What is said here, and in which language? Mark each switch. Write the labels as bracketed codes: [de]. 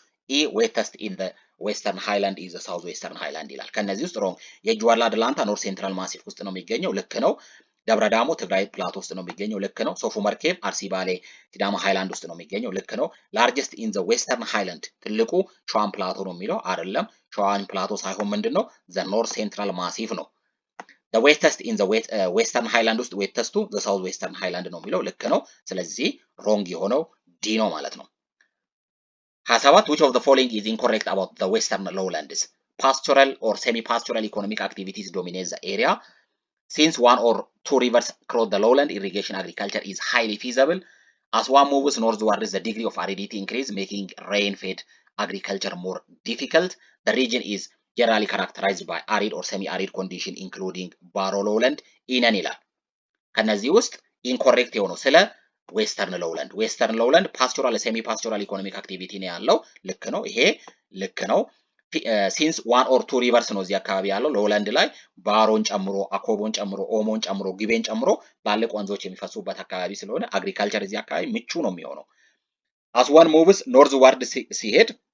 [am] ኢ ዌተስት [en] in the western highland [am] is the south western highland ይላል። ከነዚህ ውስጥ ሮንግ የእጁ ወላድ ላንታ ኖርት ሴንትራል ማሲፍ ውስጥ ነው የሚገኘው፣ ልክ ነው። ደብረ ዳሞ ትግራይ ፕላቶ ውስጥ ነው የሚገኘው፣ ልክ ነው። ሶፍ ዑመር ኬቭ አርሲ ባሌ ሲዳማ ሃይላንድ ውስጥ ነው የሚገኘው፣ ልክ ነው። ላርጀስት ኢን ዘ ዌስተርን ሃይላንድ ትልቁ ሸዋን ፕላቶ ነው የሚለው አይደለም። ሸዋን ፕላቶ ሳይሆን ምንድነው? ዘ ኖርት ሴንትራል ማሲፍ ነው። [en] the wettest in the western highland [am] ውስጥ ዌተስቱ [en] the south western highland [am] ነው የሚለው፣ ልክ ነው። ስለዚህ ሮንግ የሆነው ዲ ነው ማለት ነው። 27 [en] which of the following is incorrect about the western lowlands? Pastoral or semi-pastoral economic activities dominate the area. Since one or two rivers cross the lowland, irrigation agriculture is highly feasible. As one moves northwards, the degree of aridity increases, making rain-fed agriculture more difficult. The region is generally characterized by arid or semi-arid condition, including barrow lowland. [am] ኢነን ይላል። ከነዚህ ውስጥ ኢንኮሬክት የሆነው ስለ ዌስተርን ሎውላንድ ፓስቶራል ሴሚ ፓስቶራል ኢኮኖሚክ አክቲቪቲ ነው ያለው። ልክ ነው፣ ይሄ ልክ ነው። ሲንስ ዋን ኦር ቱ ሪቨርስ ነው እዚህ አካባቢ ያለው ሎውላንድ ላይ ባሮን ጨምሮ አኮቦን ጨምሮ ኦሞን ጨምሮ ግቤን ጨምሮ ትላልቅ ወንዞች የሚፈሱበት አካባቢ ስለሆነ አግሪካልቸር እዚህ አካባቢ ምቹ ነው የሚሆነው። አስ ዋን ሙቭስ ኖርዝ ዋርድ ሲሄድ